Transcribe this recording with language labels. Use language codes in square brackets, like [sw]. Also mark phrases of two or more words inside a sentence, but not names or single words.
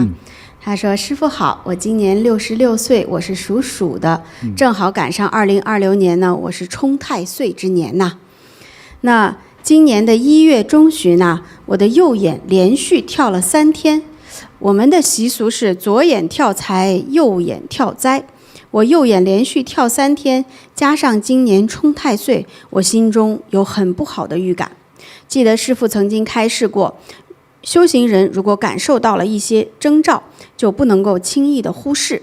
[zh] 他說：“師父好，我今年66歲，我是屬鼠的，正好趕上2026年呢，我是沖太歲之年吶。那今年的1月中旬呢，我的右眼連續跳了3天。我們的習俗是左眼跳財，右眼跳災。我右眼連續跳3天，加上今年沖太歲，我心中有很不好的預感。記得師父曾經開示過，修行人如果感受到了一些徵兆，就不能夠輕易的忽視。